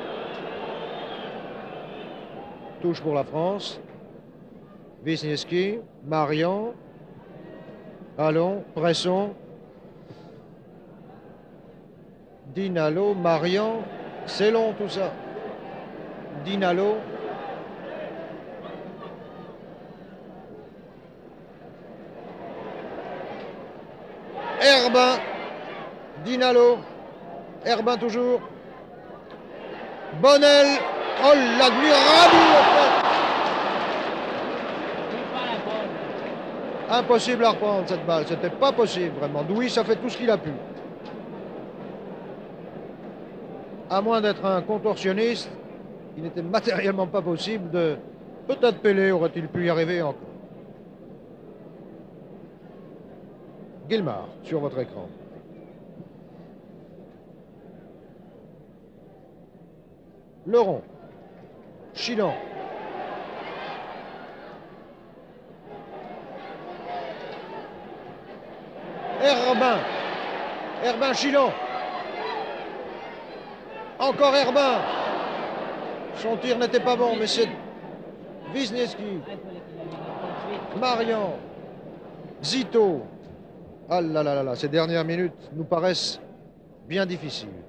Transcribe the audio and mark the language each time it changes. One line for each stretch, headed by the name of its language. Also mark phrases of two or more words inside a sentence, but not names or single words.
French: Touche pour la France. Wisniewski, Marion. Allons, pressons. Dinalo, Marion. C'est long tout ça. Dinalo. Herbin. Dinalo. Herbin toujours. Bonnel. Oh, l'admirable fête. Impossible à reprendre cette balle. C'était pas possible vraiment. Douis a fait tout ce qu'il a pu. À moins d'être un contorsionniste, il n'était matériellement pas possible de... Peut-être Pelé aurait-il pu y arriver encore. Guilmard, sur votre écran. Leron. Chilan. Herbin. Herbin, Chilan. Encore Herbin. Son tir n'était pas bon, mais c'est Wisniewski, Marian, Zito. Ah là là là là, ces dernières minutes nous paraissent bien difficiles.